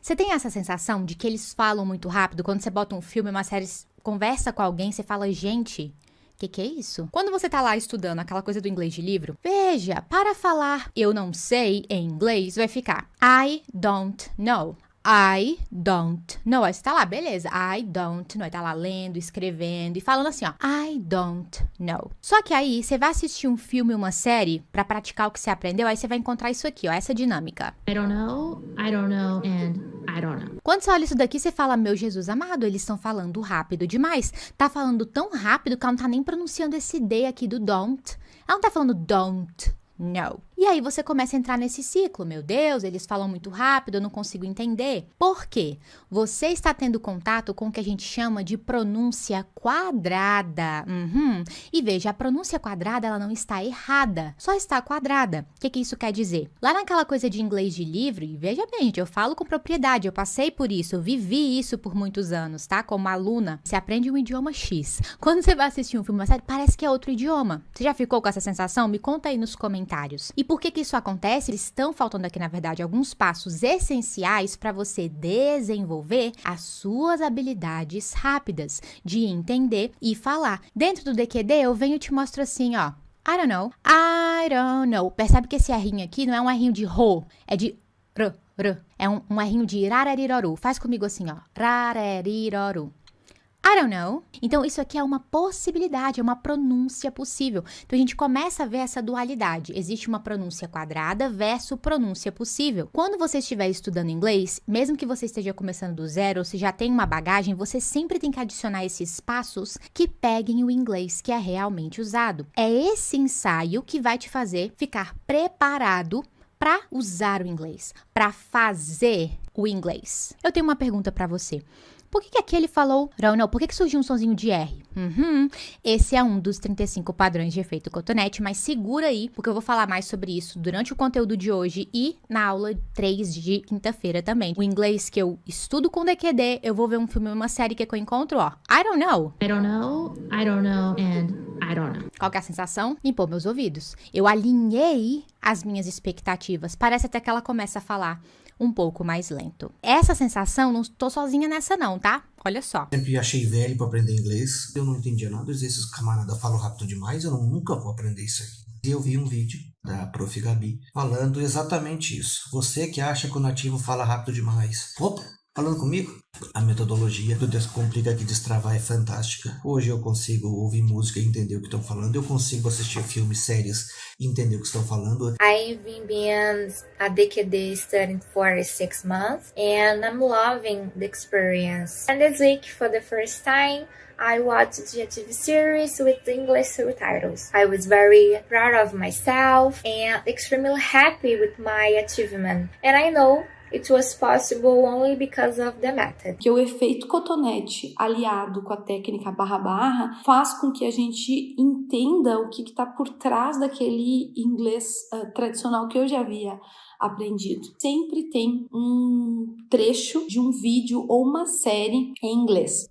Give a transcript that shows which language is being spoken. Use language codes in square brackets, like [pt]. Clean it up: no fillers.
[pt] Você tem essa sensação de que eles falam muito rápido? Quando você bota um filme, uma série, conversa com alguém, você fala, gente, que é isso? Quando você tá lá estudando aquela coisa do inglês de livro, veja, para falar eu não sei em inglês, vai ficar [en] I don't know. I don't know. [pt] Aí você tá lá, beleza. [en] I don't know. [pt] Aí tá lá lendo, escrevendo e falando assim, I don't know. Só que aí você vai assistir um filme, uma série, pra praticar o que você aprendeu, aí você vai encontrar isso aqui, essa dinâmica. [en] I don't know, and I don't know. [pt] Quando você olha isso daqui, você fala, meu Jesus amado, eles estão falando rápido demais. Tá falando tão rápido que ela não tá nem pronunciando esse D aqui do don't. Ela não tá falando [en] don't know. [pt] E aí você começa a entrar nesse ciclo. Meu Deus, eles falam muito rápido, eu não consigo entender. Por quê? Você está tendo contato com o que a gente chama de pronúncia quadrada. E veja, a pronúncia quadrada, ela não está errada, só está quadrada. O que isso quer dizer? Lá naquela coisa de inglês de livro, e veja bem, gente, eu falo com propriedade, eu passei por isso, eu vivi isso por muitos anos, tá? Como aluna, você aprende um idioma X. Quando você vai assistir um filme, uma série, parece que é outro idioma. Você já ficou com essa sensação? Me conta aí nos comentários. E por que isso acontece? Estão faltando aqui, na verdade, alguns passos essenciais para você desenvolver as suas habilidades rápidas de entender e falar. Dentro do DQD, eu venho e te mostro assim, [en] I don't know, I don't know. [pt] Percebe que esse errinho aqui não é um errinho de ro, é de r. É um errinho de rarariroru. Faz comigo assim, rarariroru. [en] I don't know. [pt] Então, isso aqui é uma possibilidade, é uma pronúncia possível. Então, a gente começa a ver essa dualidade. Existe uma pronúncia quadrada versus pronúncia possível. Quando você estiver estudando inglês, mesmo que você esteja começando do zero, ou se já tem uma bagagem, você sempre tem que adicionar esses passos que peguem o inglês que é realmente usado. É esse ensaio que vai te fazer ficar preparado para usar o inglês, para fazer o inglês. Eu tenho uma pergunta para você. Por que aqui ele falou não? Por que surgiu um sonzinho de R? Esse é um dos 35 padrões de efeito cotonete, mas segura aí, porque eu vou falar mais sobre isso durante o conteúdo de hoje e na aula 3 de quinta-feira também. O inglês que eu estudo com DQD, eu vou ver um filme, uma série que eu encontro, [en] I don't know. I don't know, and I don't know. [pt] Qual que é a sensação? Limpou meus ouvidos. Eu alinhei as minhas expectativas. Parece até que ela começa a falar um pouco mais lento. Essa sensação, não tô sozinha nessa não, tá? Olha só. Sempre achei velho pra aprender inglês. Eu não entendia nada. Às vezes os camaradas falam rápido demais. Eu nunca vou aprender isso aí. E eu vi um vídeo da Prof. Gabi falando exatamente isso. Você que acha que o nativo fala rápido demais. Opa, falando comigo? A metodologia do Descomplica que Destravar é fantástica. Hoje eu consigo ouvir música e entender o que estão falando. Eu consigo assistir filmes, séries e entender o que estão falando. [en] I've been a DQD student for 6 months and I'm loving the experience. And this week, for the first time, I watched the TV series with English subtitles. I was very proud of myself and extremely happy with my achievement. And I know it was possible only because of the method. [pt] Que o efeito cotonete aliado com a técnica barra-barra faz com que a gente entenda o que está por trás daquele inglês tradicional que eu já havia aprendido. Sempre tem um trecho de um vídeo ou uma série em inglês.